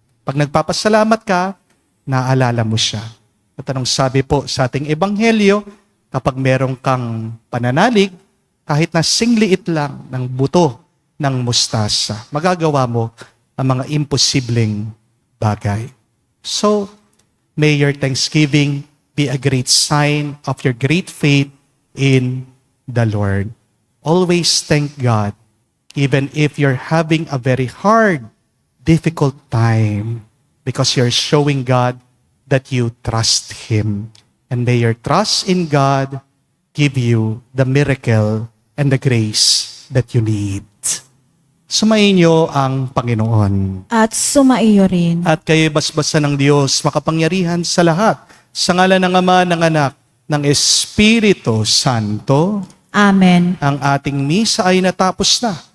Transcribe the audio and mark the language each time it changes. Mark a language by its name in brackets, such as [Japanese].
[Filipino] Pag nagpapasalamat ka, naalala mo siya. At anong sabi po sa ating ebanghelyo, kapag meron kang pananalig, kahit na singliit lang ng buto ng mustasa, magagawa mo ang mga imposibleng bagay. [English] So, may your thanksgiving be a great sign of your great faith in the Lord. Always thank God, even if you're having a very hard, difficult time, because you're showing God that you trust Him. And may your trust in God give you the miracle and the grace that you need. [Filipino] Sumainyo ang Panginoon. At sumaiyo rin. At kayo basbasan ng Diyos, makapangyarihan sa lahat, sa ngalan ng Ama, ng Anak, ng Espiritu Santo. Amen. Ang ating misa ay natapos na.